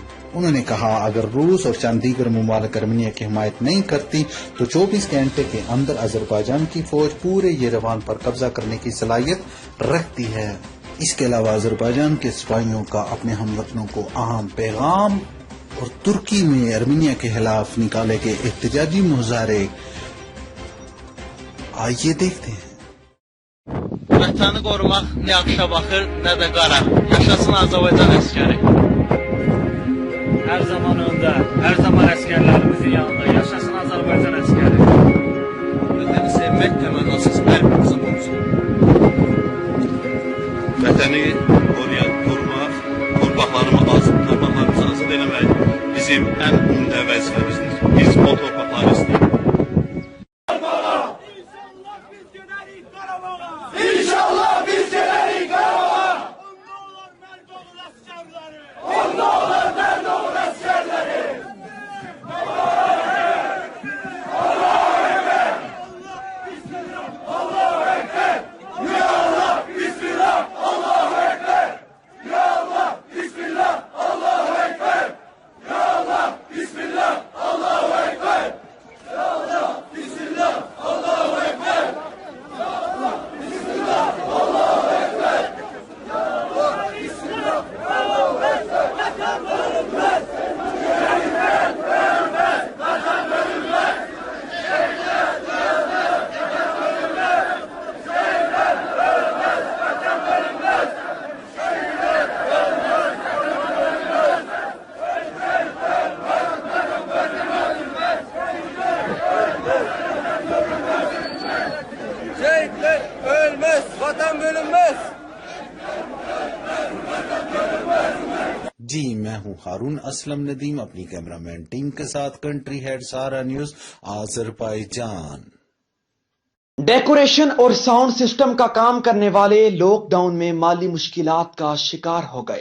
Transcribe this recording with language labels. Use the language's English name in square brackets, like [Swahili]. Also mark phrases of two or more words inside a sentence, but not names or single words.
[Urdu] انہوں نے کہا، اگر روس اور چند دیگر ممالک آرمینیا کی حمایت نہیں کرتی تو 24 گھنٹے کے اندر آذربائیجان کی فوج پورے یریوان پر قبضہ کرنے کی صلاحیت رکھتی ہے. اس کے علاوہ آذربائیجان کے سپاہیوں کا اپنے ہم وطنوں کو اہم پیغام اور ترکی میں آرمینیا کے خلاف نکالے گئے احتجاجی مظاہرے، آئیے دیکھتے ہیں. [Azerbaijani] Vətəni qorumaq nə yaxşa baxır, nə də qara. Yaşasın Azərbaycan əsgəri. Hər zaman öndə, hər zaman əsgərlərimizin yanında. Yaşasın Azərbaycan əsgəri. Vətəni sevmək təmənnasız hər birimizin borcudur. Vətəni qorumaq, torpaqlarımızı azad eləmək bizim ən ümdə vəzifəmizdir. Biz o torpaqları istəyirik. İnşallah biz gelerik Qarabağ. Onda olur mərd olur əsgərləri. [Arabic] الله أكبر. الله أكبر. يا الله، بسم الله. الله أكبر. يا الله، بسم الله. الله أكبر. يا الله، بسم الله. الله أكبر. يا الله، بسم الله. الله أكبر. يا الله، بسم الله. الله أكبر. يا الله، بسم الله. الله أكبر. [Turkish] Vatan bölünmez. Şehitler ölmez. Vatan bölünmez. Şehitler ölmez. Vatan bölünmez. Şehitler ölmez. Vatan bölünmez. Şehitler ölmez. Vatan bölünmez. Şehitler ölmez. Vatan bölünmez. Şehitler ölmez. Vatan bölünmez. [Urdu] جی، میں ہوں ہارون اسلم ندیم، اپنی کیمرہ مین ٹیم کے ساتھ [English] country head [Urdu] سارا نیوز آذربائیجان. ڈیکوریشن اور [English] sound system [Urdu] کا کام کرنے والے لاک ڈاؤن میں مالی مشکلات کا شکار ہو گئے.